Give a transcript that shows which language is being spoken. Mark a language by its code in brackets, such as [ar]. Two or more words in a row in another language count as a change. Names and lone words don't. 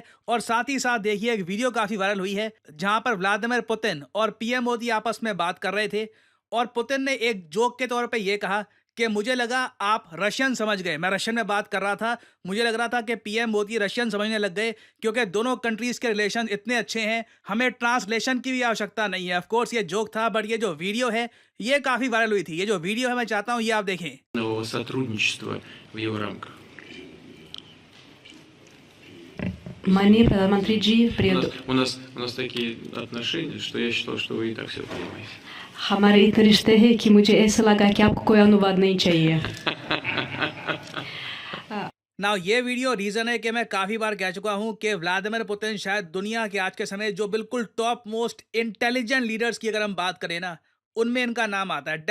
[hi] और साथ ही साथ देखिए एक वीडियो काफी वायरल हुई है जहां पर व्लादिमीर पुतिन और पीएम मोदी आपस में बात कर रहे थे और पुतिन ने एक जोक के तौर पे ये कहा कि मुझे लगा आप रशियन समझ गए, मैं रशियन में बात कर रहा था, मुझे लग रहा था कि पीएम मोदी रशियन समझने लग गए क्योंकि दोनों कंट्रीज के रिलेशन इतने अच्छे हैं, हमें ट्रांसलेशन की भी आवश्यकता नहीं है। [en] of course [hi] ये जोक था, बट ये जो वीडियो है ये काफी वायरल हुई थी। ये जो वीडियो है मैं चाहता हूं ये आप देखें। [ru] сотрудничества в его рамках. [hi] माननीय प्रधानमंत्री जी, प्रिय [ru] У нас такие отношения, что я считал, что вы и так все понимаете. [hi] हमारे इतने रिश्ते हैं कि मुझे ऐसा लगा कि आपको कोई अनुवाद नहीं चाहिए। नाउ ये वीडियो रीजन है कि मैं काफी बार कह चुका हूं कि व्लादिमीर पुतिन शायद दुनिया के आज के समय जो बिल्कुल [en] top most intelligent leaders [hi] की अगर हम बात करें ना, उनमें इनका नाम आता है।